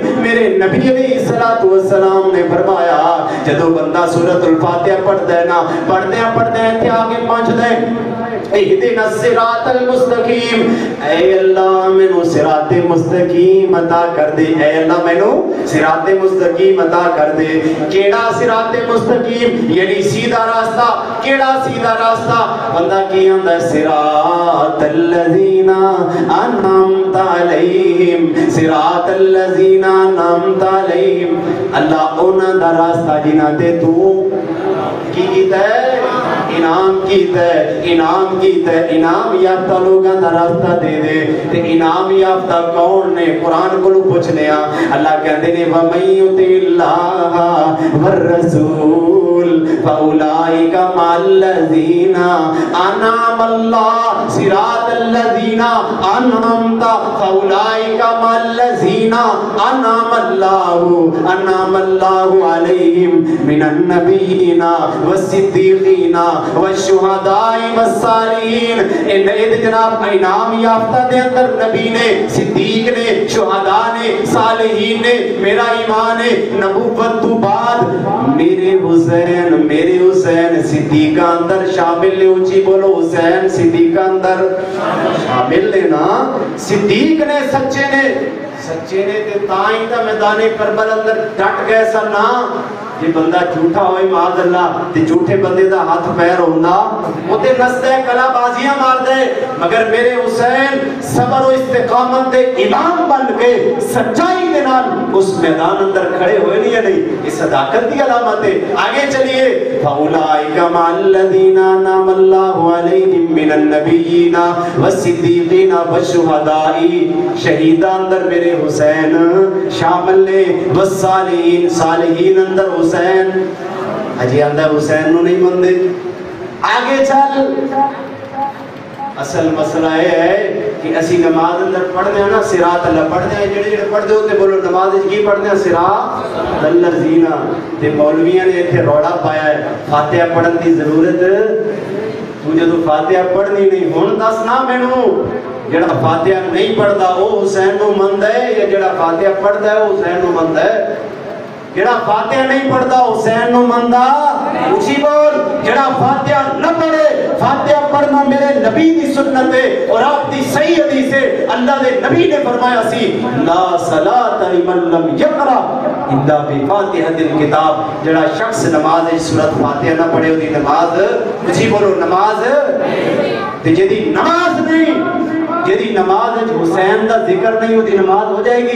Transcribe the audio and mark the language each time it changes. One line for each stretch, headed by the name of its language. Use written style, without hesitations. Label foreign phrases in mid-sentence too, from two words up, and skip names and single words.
Punjabi: میرے نبی علیہ السلام نے فرمایا جدو بندہ سورۃ الفاتحہ پڑھتا ہے نا، پڑھتے ہیں تے آگے پہنچ دے
Arabic: اہدنا الصراط المستقیم،
Punjabi: اے اللہ مینوں صراط مستقیم عطا کر دے، اے اللہ مینوں صراط مستقیم عطا کر دے۔ کیڑا صراط مستقیم؟ یعنی سیدھا راستہ۔ کیڑا سیدھا راستہ؟ بندہ کی آندا ہے
Arabic: صراط الذین انعمت علیہم، صراط الذین انعمت علیہم،
Punjabi: اللہ انہاں دا راستہ جنہاں تے تو کی کیتا ہے؟ انعام کیتا ہے، انعام کیتا ہے۔ انعام یافتہ لوگاں دا راستہ دے دے تے انعام یافتہ کون نے؟ قرآن کو پوچھنے ہاں، اللہ کہندے نے
Arabic: وَمَن يُطِعِ اللَّهَ وَالرَّسُولَ فَأُولَئِكَ مَعَ الَّذِينَ أَنْعَمَ اللَّهُ صِرَاطَ الَّذِينَ أَنْعَمْتَ فَأُولَئِكَ مَعَ الَّذِينَ أَنْعَمَ اللَّهُ عَلَيْهِمْ مِنَ النَّبِيِّينَ وَالصِّدِّيقِينَ والشہداء والصالحین۔
Punjabi: ان جناب انعام یافتہ دے اندر نبی نے، صدیق نے، شہداء نے، صالحین نے، میرا ایمان ہے نبوت تو بعد میرے حسین صدیقہ اندر شامل نے۔ اونچی بولو حسین صدیقہ اندر شامل نے نا۔ صدیق نے سچے نے تے تائیں دا میدان کربلا اندر ڈٹ گئے سن نا۔ یہ بندہ جھوٹا ہوئے
Arabic: معاذ اللہ
Punjabi: تے جھوٹے بندے دا ہاتھ پیر ہوندا وہ تے نسدے کلا بازیاں مار دے، مگر میرے حسین صبر و استقامت دے امام بن کے سچائی دے نال اس میدان اندر کھڑے ہوئے نہیں۔ یہ صداقت دی علامت ہے۔ آگے چلیے
Arabic: فَأُولَئِكَ مَعَ الَّذِينَ أَنْعَمَ اللَّهُ عَلَيْهِمْ مِنَ النَّبِيِّينَ وَالصِّدِّيقِينَ وَالشُّهَدَاءِ،
Punjabi: شہیداں اندر میرے حسین شامل نے، والصالحین، صالحین اندر حسین۔ اجی اندر حسین نو نہیں مندے۔ آگے چل، اصل مسئلہ یہ ہے کہ اسی نماز اندر پڑھنے ہیں نا
Arabic: صراط اللہ
Punjabi: پڑھنے ہیں، جڑے جڑے پڑھ دے ہوتے بولو نماز کی پڑھنے ہیں
Arabic: صراط الذین۔
Punjabi: تے مولویاں نے ایتھے روڑا پایا ہے فاتحہ پڑھن دی ضرورت، تو جدو فاتحہ پڑھنی نہیں ہن دس نا مینوں جڑا فاتحہ نہیں پڑھدا او حسین نو مند ہے یا جڑا فاتحہ پڑھدا ہے او حسین نو مند ہے؟ جڑا فاتحہ نہیں پڑھدا حسین نو مندا؟ اونچی بول۔ جڑا فاتحہ نہ پڑھے، فاتحہ پڑھنا میرے نبی دی سنت ہے اور آپ دی صحیح حدیث ہے۔ اللہ دے نبی نے فرمایا سی
Arabic: لا صلاۃ لمن لم یقرأ الا بفاتحۃ الکتاب،
Punjabi: جڑا شخص نماز سورۃ فاتحہ نہ پڑھے اودی نماز، اونچی بولو، نماز تے جدی نماز نہیں، جدی نماز حسین دا ذکر نہیں اودی نماز ہو جائے گی؟